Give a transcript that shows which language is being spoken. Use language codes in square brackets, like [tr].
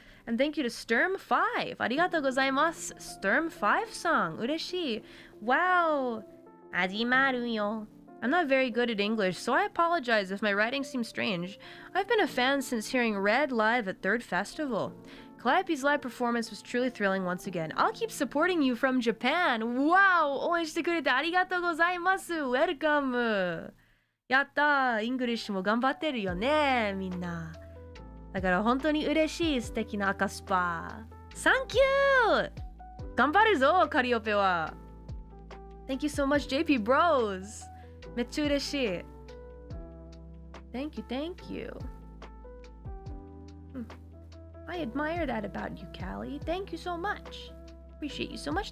[en] And thank you to Sturm5. [ja] Arigatou gozaimasu. [en] Sturm5-san. [ja] Ureshii. [en] Wow. [ja] Ajimaru yo. [en] I'm not very good at English, so I apologize if my writing seems strange. I've been a fan since hearing Red live at 3rd Festival. Calliope's live performance was truly thrilling once again. I'll keep supporting you from Japan. Wow! [ja] 応援してくれてありがとうございます。 [en] Welcome! [ja] やったー！イングリッシュも頑張ってるよね、みんな。だから本当に嬉しい、素敵な赤スパ。 [en] Thank you! [ja] 頑張るぞ、カリオペは。 [en] Thank you so much, JP Bros! [ja] めっちゃ嬉しい。 [en] Thank you, thank you. I admire that about you, Callie. Thank you so much. Appreciate you so much.